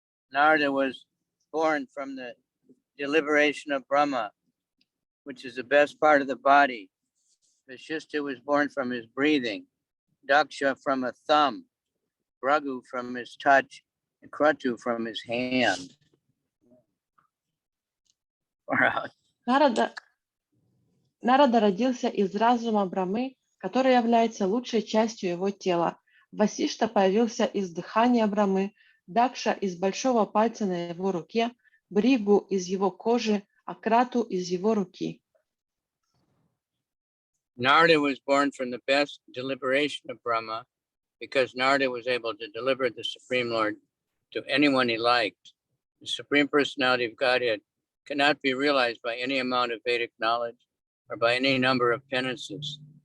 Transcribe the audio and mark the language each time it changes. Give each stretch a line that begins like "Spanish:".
English: Narada was born from the deliberation of Brahma, which is the best part of the body. Vashishta was born from his breathing, Daksha from a thumb, Bhrigu from his touch, and Kratu from his hand.
Russian: Нарада родился из разума Брамы, который является лучшей частью его тела. Васишта появился из дыхания Брамы, Дакша из большого пальца на его руке, Бригу из его кожи, а Крату из его руки.
English: Narada was born from the best deliberation of Brahma because Narada was able to deliver the Supreme Lord to anyone he liked. The Supreme Personality of Godhead cannot be realized by any amount of Vedic knowledge or by any number of penances.